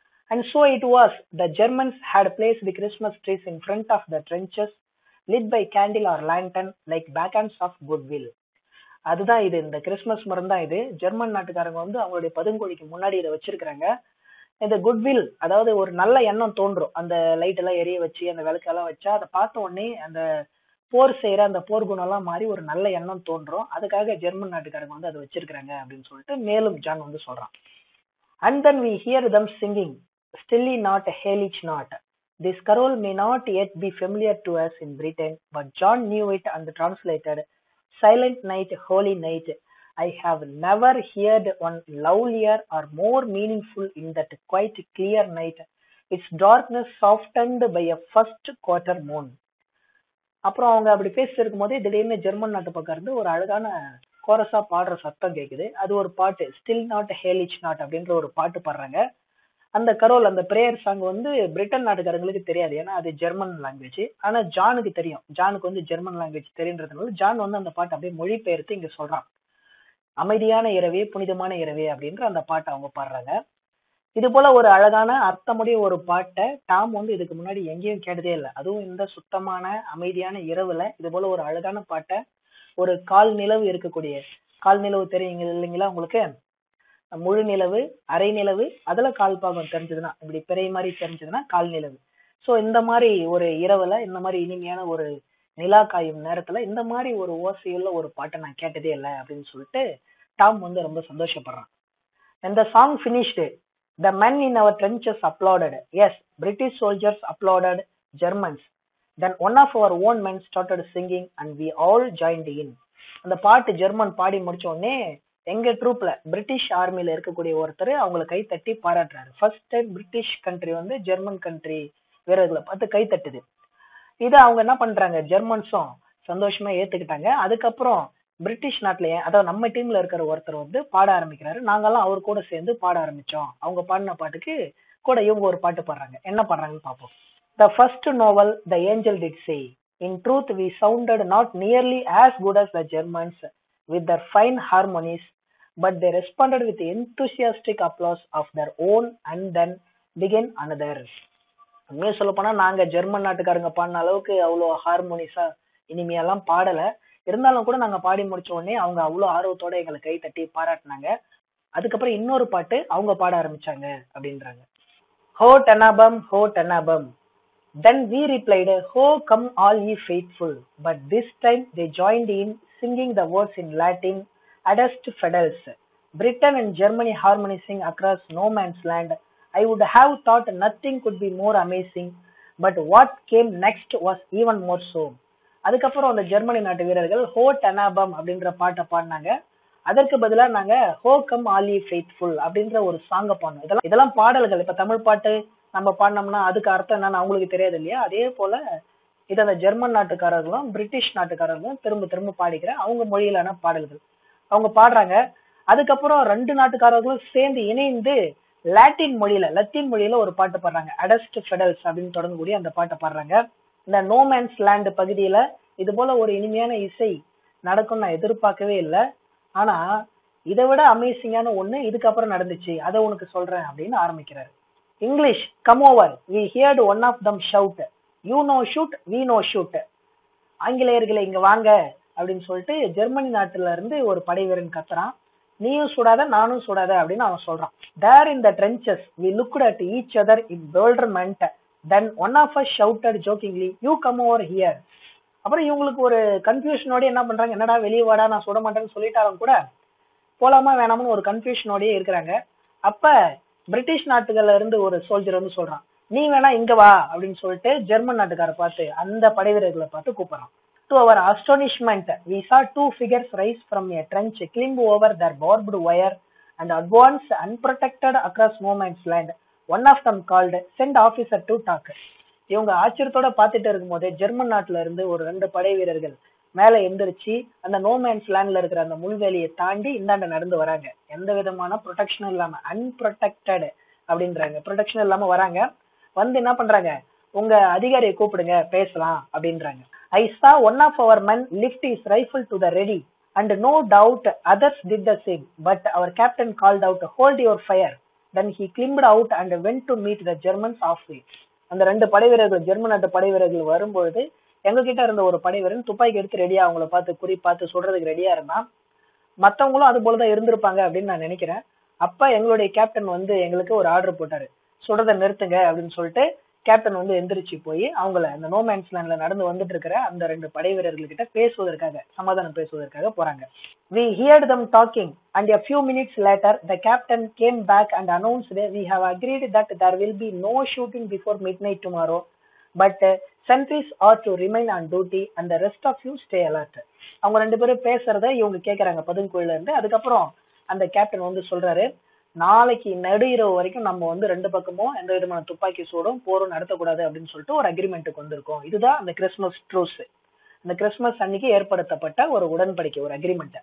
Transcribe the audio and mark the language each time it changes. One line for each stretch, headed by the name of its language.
English: And so it was. The Germans had placed the Christmas trees in front of the trenches, lit by candle or lantern, like beacons of goodwill.
Tamil: அதுதான் இது, இந்த Christmas மரம் தான் இது. German நாட்டுக்காரங்க வந்து அவங்களுடைய பதுங்கோழிக்கு முன்னாடி இதை வச்சிருக்கிறாங்க. இந்த குட்வில், அதாவது ஒரு நல்ல எண்ணம் தோன்றும். அந்த லைட் எல்லாம் எரிய வச்சு அந்த விளக்கெல்லாம் வச்சா அதை பார்த்த உடனே அந்த போர் செய்யற அந்த போர் குணம் எல்லாம் மாறி ஒரு நல்ல எண்ணம் தோன்றும். அதுக்காக ஜெர்மன் நாட்டுக்காரங்க வந்து அதை வச்சிருக்காங்க அப்படின்னு சொல்லிட்டு மேலும் ஜான் வந்து சொல்றான்.
English: And then we hear them singing, "Stilly not, Heilig not." This carol may not yet be familiar to us in Britain, but John knew it and translated, Silent night, holy night, I have never heard one lovelier or more meaningful in that quite clear night, its darkness softened by a first quarter moon.
Tamil: அப்புறம் அவங்க அப்படி பேசிட்டு இருக்கும் போதே திடீர்னு German நாட்டு பக்கம் இருந்து ஒரு அழகான கோரஸா பாடுற சத்தம் கேக்குது. அது ஒரு பாட்டு, ஸ்டில் நாட் ஹேலிச் நாட் அப்படின்ற ஒரு பாட்டு பாடுறாங்க. அந்த கரோல், அந்த பிரேயர் சாங் வந்து பிரிட்டன் நாட்டுக்காரங்களுக்கு தெரியாது, ஏன்னா அது ஜெர்மன் லாங்குவேஜ். ஆனா ஜானுக்கு தெரியும், ஜானுக்கு வந்து ஜெர்மன் லாங்குவேஜ் தெரியுன்றதுனால ஜான் வந்து அந்த பாட்டை அப்படியே மொழிபெயர்த்து இங்க சொல்றான். அமைதியான இரவே, புனிதமான இரவே அப்படின்ற அந்த பாட்டை அவங்க பாடுறாங்க. இது போல ஒரு அழகான அர்த்தமுடைய ஒரு பாட்டை டாம் வந்து இதுக்கு முன்னாடி எங்கேயும் கேட்டதே இல்லை. அதுவும் இந்த சுத்தமான அமைதியான இரவுல இது போல ஒரு அழகான பாட்டை, ஒரு கால் நிலவு இருக்கக்கூடிய, கால் நிலவு தெரியுங்க இல்லைங்களா உங்களுக்கு, முழு நிலவு, அரை நிலவு, அதுல கால் பாகம் தெரிஞ்சதுன்னா, இப்படி பிறை மாதிரி தெரிஞ்சதுன்னா கால் நிலவு. சோ இந்த மாதிரி ஒரு இரவுல, இந்த மாதிரி இனிமையான ஒரு நிலா காயும் நேரத்துல இந்த மாதிரி ஒரு ஓசையுள்ள ஒரு பாட்டை நான் கேட்டதே இல்லை அப்படின்னு சொல்லிட்டு டாம் வந்து ரொம்ப சந்தோஷப்படுறான்.
English: And the song finished. The men in our trenches applauded. Yes, British soldiers applauded Germans. Then one of our own men started singing and we all joined in.
Tamil: அந்த பாட்டு ஜெர்மன் பாடி முடிச்ச உடனே எங்க ட்ரூப்ல, பிரிட்டிஷ் ஆர்மில இருக்கக்கூடிய ஒருத்தர் அவங்களை கை தட்டி பாராட்டுறாரு. ஃபர்ஸ்ட் டைம் பிரிட்டிஷ் கண்ட்ரி வந்து ஜெர்மன் கண்ட்ரி வீரர்களை பார்த்து கை தட்டுது. இதை அவங்க என்ன பண்றாங்க, ஜெர்மன்ஸும் சந்தோஷமா ஏத்துக்கிட்டாங்க. அதுக்கப்புறம் பிரிட்டிஷ் நாட்டிலேயே, அதாவது நம்ம டீம்ல இருக்கிற ஒருத்தர் வந்து பாட ஆரம்பிக்கிறாரு. நாங்கெல்லாம் அவர் கூட சேர்ந்து பாட ஆரம்பிச்சோம். அவங்க பாடின பாட்டுக்கு கூட இவங்க ஒரு பாட்டு பாடுறாங்க. என்ன பாடுறாங்கன்னு பார்ப்போம்.
English: The first novel, the angel did say, in truth we sounded not nearly as good as the Germans with their fine harmonies, but they responded with enthusiastic applause of their own and then began another.
Tamil: உண்மையை சொல்ல போனா நாங்க German நாட்டுக்காரங்க பாடின அளவுக்கு அவ்வளோ ஹார்மோனிஸா இனிமையெல்லாம் பாடல. இருந்தாலும் கூட நாங்க பாடி முடிச்ச உடனே அவங்க அவ்வளவு ஆர்வத்தோட எங்களை கை தட்டி பாராட்டினாங்க. அதுக்கப்புறம் இன்னொரு பாட்டு அவங்க பாட ஆரம்பிச்சாங்க அப்படின்றாங்க.
English: Ho tenabum, ho tenabum. Then we replied, Ho come all ye faithful. But this time they joined in singing the words in Latin, Adest Fidels. Britain and Germany harmonizing across no man's land. I would have thought nothing could be more amazing, but what came next was even more so.
Tamil: அதுக்கப்புறம் அந்த Germany நாட்டு வீரர்கள் ஹோ டெனாபம் அப்படின்ற பாட்டை பாடினாங்க. அதற்கு பதிலா நாங்க ஹோ கம் ஆலி ஃபெய்த்ஃபுல் அப்படின்ற ஒரு சாங்க பாடணும். இதெல்லாம் பாடல்கள். இப்ப தமிழ் பாட்டு நம்ம பாடினோம்னா அதுக்கு அர்த்தம் என்னன்னு அவங்களுக்கு தெரியாது இல்லையா? அதே போல இதை அந்த ஜெர்மன் நாட்டுக்காரர்களும் பிரிட்டிஷ் நாட்டுக்காரர்களும் திரும்ப திரும்ப பாடிக்கிற அவங்க மொழியிலான பாடல்கள் அவங்க பாடுறாங்க. அதுக்கப்புறம் ரெண்டு நாட்டுக்காரர்களும் சேர்ந்து இணைந்து லத்தீன் மொழியில ஒரு பாட்டு பாடுறாங்க. அடஸ்ட் ஃபெடல்ஸ் அப்படின்னு தொடங்கக்கூடிய அந்த பாட்டை பாடுறாங்க. இந்த நோமேன்ஸ் லேண்ட் பகுதியில இது போல ஒரு இனிமையான இசை நடக்கும் நான் எதிர்பார்க்கவே இல்லை. ஆனா இதை விட அமேசிங்கான ஒண்ணு இதுக்கப்புறம் நடந்துச்சு, அதை உனக்கு சொல்றேன் அப்படின்னு ஆரம்பிக்கிறாரு.
English: English come over, we heard one of them shout, you know shoot, we know shoot.
Tamil: ஆங்கிலேயர்களை இங்க வாங்க அப்படின்னு சொல்லிட்டு ஜெர்மனி நாட்டுல இருந்து ஒரு படை வீரன் கத்துறான். நீயும் சுடாத நானும் சுடாத அப்படின்னு அவன் சொல்றான்.
English: There in the trenches we looked at each other in bewilderment. Then one of us shouted jokingly, you come over here.
Tamil: அப்புறம் இவங்களுக்கு ஒரு கன்ஃபியூஷனோட என்ன பண்றாங்க, என்னடா வெளியே வாடா நான் சுட மாட்டேன்னு சொல்லிட்டாலும் கூட போலாமா வேணாமனு ஒரு கன்ஃபியூஷனோடயே இருக்கிறாங்க. அப்ப பிரிட்டிஷ் நாட்டுகள்ல இருந்து ஒரு சோல்ஜர் வந்து சொல்றான், நீ வேணா இங்க வா அப்படின்னு சொல்லிட்டு ஜெர்மன் நாட்டுக்கார பார்த்து அந்த படை வீரர்களை பார்த்து கூப்பிடுறான்.
English: To our astonishment, we saw two figures rise from a trench, climb over their barbed wire, and advance unprotected across no man's land. One of them called, send officer to talk.
Tamil: இவங்க ஆச்சரியத்தோட பார்த்துட்டு இருக்கும் போதே German நாட்டுல இருந்து ஒரு ரெண்டு படை வீரர்கள் மேல எந்திரிச்சு அந்த நோமேன்ஸ் லேண்ட்ல இருக்கிற அந்த முள்வேலியை தாண்டி இந்தாண்ட நடந்து வராங்க. எந்த விதமான ப்ரொடெக்ஷனும் இல்லாம, அன்ப்ரொடெக்டட் அப்படின்றாங்க, ப்ரொடெக்ஷன் இல்லாம வராங்க. வந்து என்ன பண்றாங்க, உங்க அதிகாரியை கூப்பிடுங்க பேசலாம் அப்படின்றாங்க.
English: I saw one of our men lift his rifle to the ready, and no doubt others did the same. But our captain called out, hold your fire. Then he climbed out and went to meet the Germans halfway.
Tamil: அந்த ரெண்டு படை வீரர்கள், German நாட்டு படை வீரர்கள் வரும்பொழுது எங்க கிட்ட இருந்த ஒரு படை வீரன் துப்பாக்கி எடுத்து ரெடியா அவங்கள பார்த்து குறி பார்த்து சுடுறதுக்கு ரெடியா இருந்தான். மற்றவங்களும் அது போலதான் இருந்திருப்பாங்க அப்படின்னு நான் நினைக்கிறேன். அப்ப எங்களுடைய கேப்டன் வந்து எங்களுக்கு ஒரு ஆர்டர் போட்டாரு, சுடுறதை நிறுத்துங்க அப்படின்னு சொல்லிட்டு கேப்டன் வந்து எந்திரிச்சு போய் அவங்கள அந்த நோமேன்ஸ் லேண்ட்ல நடந்து வந்துட்டு இருக்கிற அந்த ரெண்டு படை வீரர்கள் கிட்ட பேசுவதற்காக, சமாதானம் பேசுவதற்காக போறாங்க.
English: We heard them talking, and a few minutes later, the captain came back and announced, "We have agreed that there will be no shooting before midnight tomorrow, but sentries are to remain on duty and the rest of you stay alert."
Tamil: அவங்க ரெண்டு பேரும் பேசுறத இவங்க கேக்குறாங்க பதுங்குக்குள்ள இருந்து. அதுக்கப்புறம் அந்த captain வந்து சொல்றாரு, நாளைக்கு நடு இரவு வரைக்கும் நம்ம வந்து ரெண்டு பக்கமும் எந்த விதமான துப்பாக்கி சூடும் போரும் நடத்தக்கூடாது அப்படின்னு சொல்லிட்டு ஒரு அக்ரிமெண்ட்டுக்கு வந்திருக்கோம். இதுதான் அந்த கிறிஸ்துமஸ் ட்ரூஸ். இந்த கிறிஸ்துமஸ் அன்னைக்கு ஏற்படுத்தப்பட்ட ஒரு உடன்படிக்கை, ஒரு அக்ரிமெண்ட்.